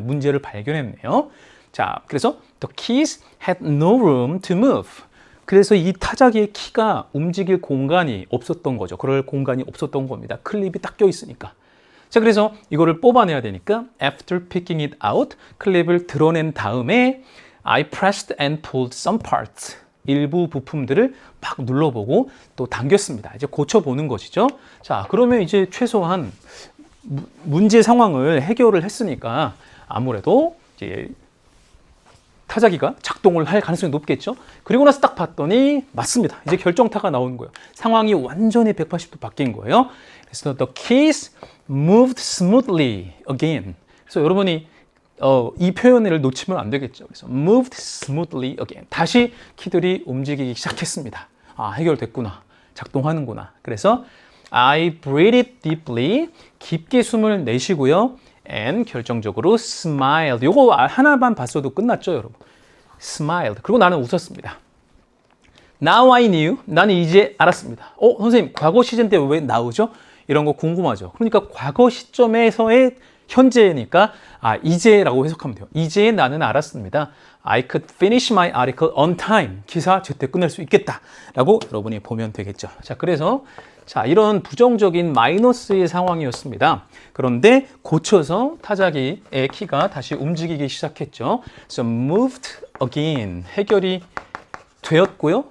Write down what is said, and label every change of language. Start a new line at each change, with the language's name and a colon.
Korean: 문제를 발견했네요. 자, 그래서
English: the keys had no room to move.
Korean: 그래서 이 타자기의 키가 움직일 공간이 없었던 거죠. 그럴 공간이 없었던 겁니다. 클립이 딱 껴있으니까. 자, 그래서 이거를 뽑아내야 되니까
English: after picking it out,
Korean: 클립을 드러낸 다음에
English: I pressed and pulled some parts.
Korean: 일부 부품들을 막 눌러보고 또 당겼습니다. 이제 고쳐보는 것이죠. 자, 그러면 이제 최소한 문제 상황을 해결을 했으니까 아무래도 이제 타자기가 작동을 할 가능성이 높겠죠. 그리고 나서 딱 봤더니 맞습니다. 이제 결정타가 나오는 거예요. 상황이 완전히 180도 바뀐 거예요. 그래서
English: the keys moved smoothly again.
Korean: 그래서 여러분이 이 표현을 놓치면 안 되겠죠. 그래서
English: moved smoothly again.
Korean: 다시 키들이 움직이기 시작했습니다. 해결됐구나. 작동하는구나. 그래서
English: I breathed deeply.
Korean: 깊게 숨을 내쉬고요.
English: and
Korean: 결정적으로
English: smiled.
Korean: 요거 하나만 봤어도 끝났죠, 여러분.
English: smiled.
Korean: 그리고 나는 웃었습니다.
English: Now I knew.
Korean: 나는 이제 알았습니다. 선생님, 과거 시제 때 왜 나오죠? 이런 거 궁금하죠. 그러니까 과거 시점에서의 현재니까 이제라고 해석하면 돼요. 이제 나는 알았습니다.
English: I could finish my article on time.
Korean: 기사 제때 끝낼 수 있겠다라고 여러분이 보면 되겠죠. 자, 그래서 이런 부정적인 마이너스의 상황이었습니다. 그런데 고쳐서 타자기의 키가 다시 움직이기 시작했죠.
English: So moved again.
Korean: 해결이 되었고요.